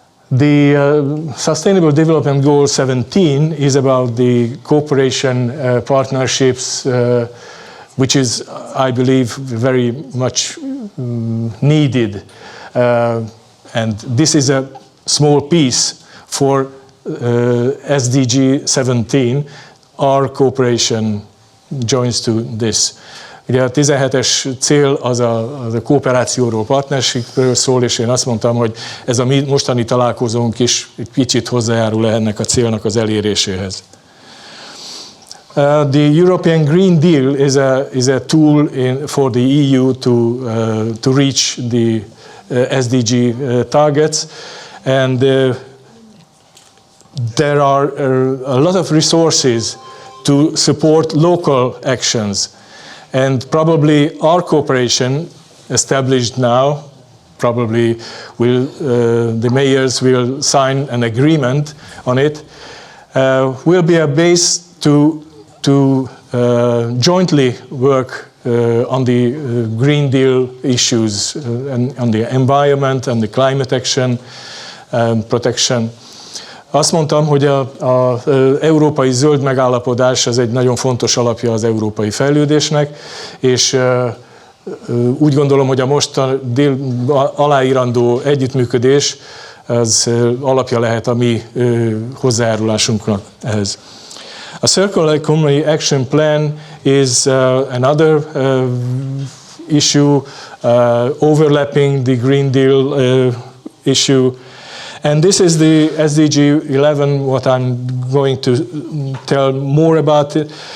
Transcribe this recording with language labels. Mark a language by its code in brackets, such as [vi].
[en] The Sustainable Development Goal 17 is about the cooperation partnerships, which is, I believe, very much needed. And this is a small piece for SDG 17. Our cooperation joins to this. [hu] Ugye a 17-es cél az a kooperációról, partnerségről szól, és én azt mondtam, hogy ez a mi mostani találkozónk is egy kicsit hozzájárul ennek a célnak az eléréséhez. [en] The European Green Deal is a tool for the EU to reach the SDG targets, and there are a lot of resources to support local actions. And probably our cooperation, established now, probably the mayors will sign an agreement on it, will be a base to jointly work on the Green Deal issues, and on the environment and the climate action, protection. [hu] Azt mondtam, hogy az európai zöld megállapodás az egy nagyon fontos alapja az európai fejlődésnek, és úgy gondolom, hogy a aláírandó együttműködés az alapja lehet a mi hozzájárulásunknak ehhez. [en] A Circular Economy Action Plan is another issue overlapping the Green Deal issue. And this is the SDG 11, what I'm going to tell more about it.